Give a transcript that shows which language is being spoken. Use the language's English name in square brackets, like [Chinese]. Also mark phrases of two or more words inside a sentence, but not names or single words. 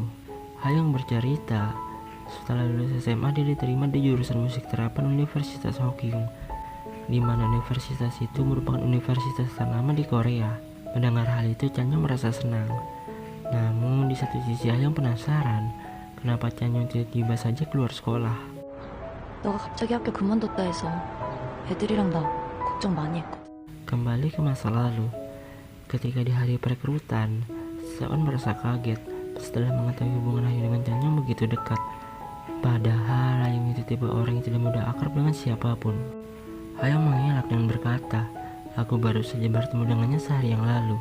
[Indonesian] Hayong bercerita, setelah lulus SMA dia diterima di jurusan musik terapan Universitas Hokyung, di mana universitas itu merupakan universitas ternama di Korea. Mendengar hal itu, Chanyeong merasa senang. Namun di satu sisi Hayong penasaran, kenapa Chanyeong tiba-tiba saja keluar sekolah. [Korean] 너가 갑자기 학교 그만뒀다 해서 애들이랑 나 걱정 많이 했거든. [Indonesian] Kembali ke masa lalu, ketika di hari perekrutan, Seon merasa kaget setelah mengetahui hubungan Hayong dengan Chanyeong begitu dekat. Padahal Hayong itu tipe orang yang tidak mudah akrab dengan siapapun. Hayong mengelak dan berkata, "Aku baru saja bertemu dengannya sehari yang lalu."